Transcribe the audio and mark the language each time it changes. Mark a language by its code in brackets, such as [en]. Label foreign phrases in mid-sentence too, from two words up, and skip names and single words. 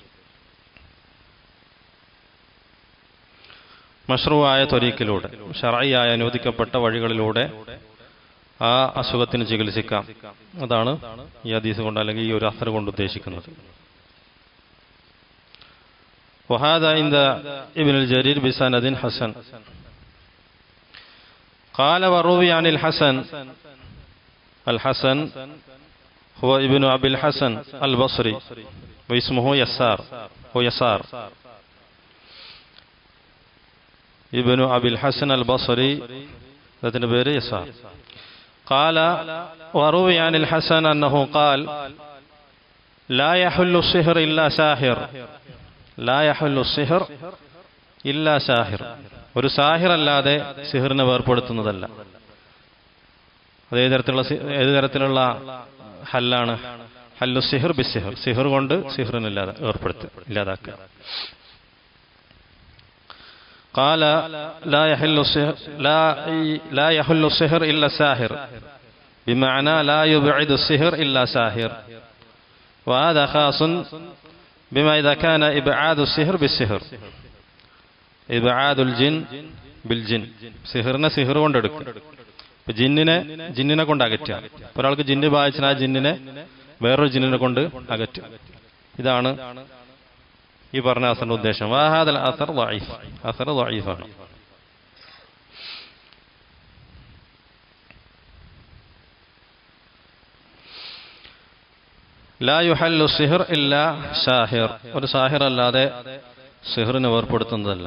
[ml] മശ്റൂആയ ത്വരീഖിലൂടെ, ശർഈയായ അനുവദിക്കപ്പെട്ട വഴികളിലൂടെ ആ അസുഖത്തിന് ചികിത്സിക്കാം, അതാണ് ഈ ഹദീസ് കൊണ്ട് അല്ലെങ്കിൽ ഈ ഒരു അസർ കൊണ്ട് ഉദ്ദേശിക്കുന്നത്. [ar] وهذا عند ابن جرير بسند حسن. قال وروي عن الحسن هو ابن أبي الحسن البصري واسمه يسار ابن أبي الحسن البصري ذات بير يسار. قال وروي عن الحسن أنه قال لا يحل السحر إلا ساحر، لا يحل السحر إلا ساحر, [ml] ഒരു സാഹിർ അല്ലാതെ സിഹറിനെ വേർപെടുത്തുന്നതല്ല. അത് ഏത് തരത്തിലുള്ള ഹല്ലാണ്? [ar] حل سحر بسحر, [ml] സിഹർ കൊണ്ട് സിഹറിനെ ഇല്ലാതാക്കുക. [ar] قال لا يحل السحر إلا ساحر بمعنى لا يبعد السحر إلا ساحر، وهذا خاص بما إذا كان إبعاد السحر بالسحر، إبعاد الجن بالجن, [ml] സിഹറിനെ സിഹർ കൊണ്ടെടുക്കും. ഇപ്പൊ ജിന്നിനെ കൊണ്ട് അകറ്റുക. ഒരാൾക്ക് ജിന്ന് ബാധിച്ചാൽ ആ ജിന്നിനെ വേറൊരു ജിന്നിനെ കൊണ്ട് അകറ്റും. ഇതാണ് ഈ പറഞ്ഞ അസറിന്റെ ഉദ്ദേശം. [ar] وهذا الأثر ضعيف, [ml] അസർ ദഈഫാണ്. [ar] لا يحل سحر إلا ساحر, [ml] ഒരു സാഹിർ അല്ലാതെ സിഹറിനെ വേർപെടുത്തുന്നതല്ല.